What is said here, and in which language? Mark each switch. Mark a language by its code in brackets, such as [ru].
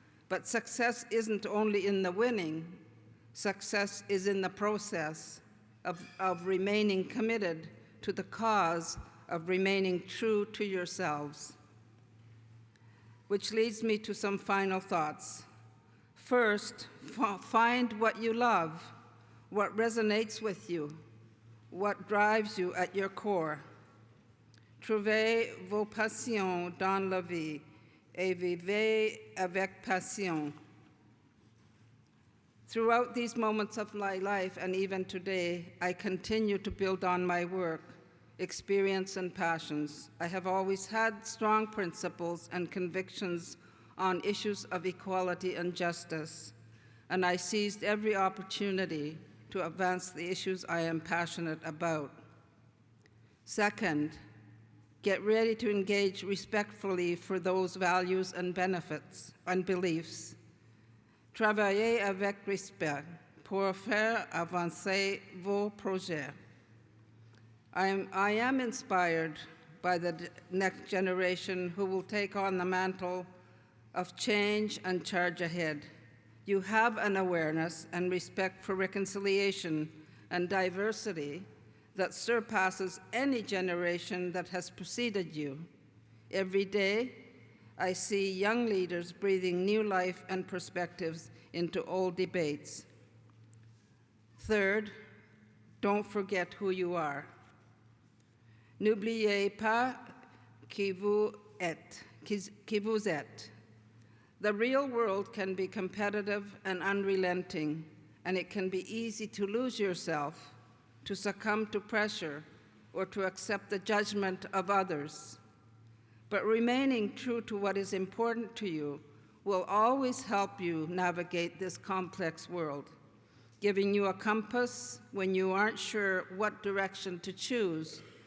[en] But success isn't only in the winning. Success is in the process of remaining committed to the cause of remaining true to yourselves. Which leads me to some final thoughts. First, find what you love, what resonates with you, what drives you at your core. [fr] Trouvez vos passions dans la vie et vivez avec passion. [en] Throughout these moments of my life and even today, I continue to build on my work, experience, and passions. I have always had strong principles and convictions on issues of equality and justice, and I seized every opportunity to advance the issues I am passionate about. Second, get ready to engage respectfully for those values and benefits and beliefs. [fr] Travaillez avec respect pour faire avancer vos projets. [en] I am inspired by the next generation who will take on the mantle of change and charge ahead. You have an awareness and respect for reconciliation and diversity that surpasses any generation that has preceded you. Every day, I see young leaders breathing new life and perspectives into old debates. Third, don't forget who you are. [fr] N'oubliez pas qui vous êtes. [en] The real world can be competitive and unrelenting, and it can be easy to lose yourself, to succumb to pressure, or to accept the judgment of others. But remaining true to what is important to you will always help you navigate this complex world, giving you a compass when you aren't sure what direction to choose.